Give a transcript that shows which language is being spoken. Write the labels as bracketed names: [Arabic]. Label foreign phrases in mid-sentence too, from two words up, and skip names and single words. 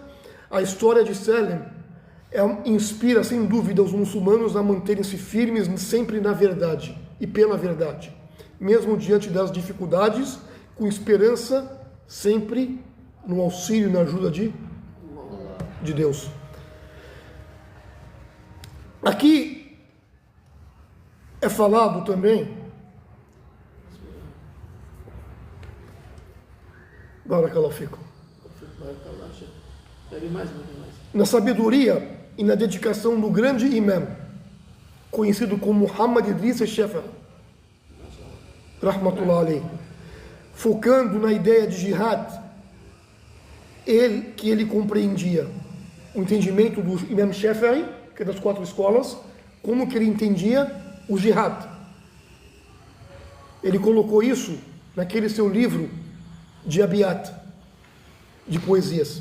[Portuguese] A história de Salim inspira, sem dúvida, os muçulmanos a manterem-se firmes sempre na verdade e pela verdade, mesmo diante das dificuldades, com esperança, sempre no auxílio e na ajuda de Deus. Aqui é falado também, [Arabic] بارك الله فيكم, [Portuguese] na sabedoria e na dedicação do grande imã, conhecido como Muhammad Idris al-Shafi'i, [Arabic] رحمة الله عليه, [Portuguese] focando na ideia de jihad, que ele compreendia o entendimento do Imam Shafi'i, que é das 4 escolas, como que ele entendia o jihad. Ele colocou isso naquele seu livro de Abiyat, de poesias.